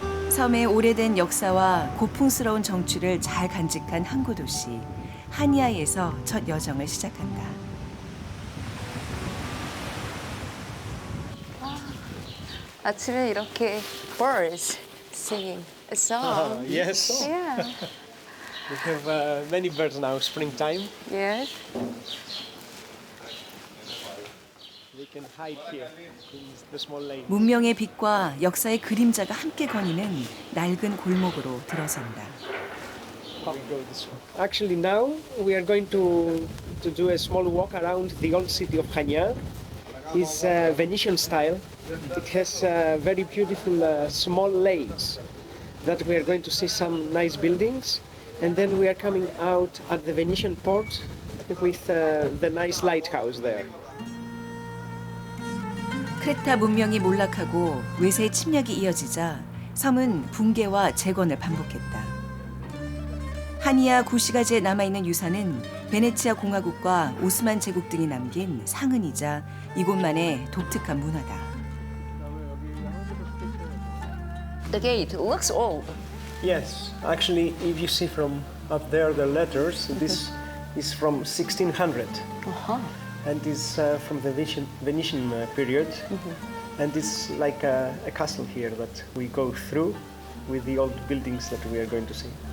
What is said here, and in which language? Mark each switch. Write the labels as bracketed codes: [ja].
[ko] 섬의 오래된 역사와 고풍스러운 정취를 잘 간직한 항구 도시 하니아에서 첫 여정을 시작한다. 아침에 이렇게 [en] birds singing a song. Yes, Yeah. we have many birds now, springtime. Yes. We can hide here in the small lane. [ko] 문명의 빛과 역사의 그림자가 함께 거니는 낡은 골목으로 들어선다. [en] We go this way. Actually, now we are going to do a small walk around the old city of Chania. It's Venetian style. It has very beautiful small lanes that we are going to see some nice buildings. And then we are coming out at the Venetian port with the nice lighthouse there. [ko] 크레타 문명이 몰락하고 외세의 침략이 이어지자 섬은 붕괴와 재건을 반복했다. 하니아 구시가지에 남아있는 유산은 베네치아 공화국과 오스만 제국 등이 남긴 상흔이자 이곳만의 독특한 문화다. [en] The gate looks old. Yes, actually, if you see from up there the letters, this is from 1600. And it's from the Venetian period. And it's like a castle here that we go through with the old buildings that we are going to see.